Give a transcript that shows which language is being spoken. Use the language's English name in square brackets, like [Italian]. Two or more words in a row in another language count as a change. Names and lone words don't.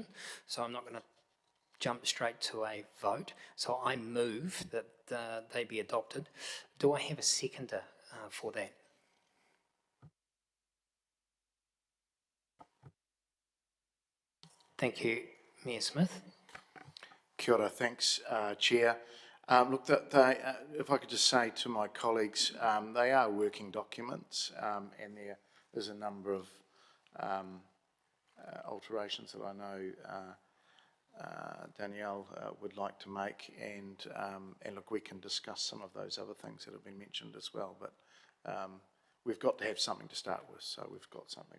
[English] So I'm not going to jump straight to a vote. So I move that they be adopted. Do I have a seconder for that? Thank you, Mayor Smith. [Māori] Kia ora, [English] thanks, Chair. Look, if I could just say to my colleagues, they are working documents, and there is a number of alterations that I know Danielle would like to make, and look, we can discuss some of those other things that have been mentioned as well, but we've got to have something to start with, so we've got something.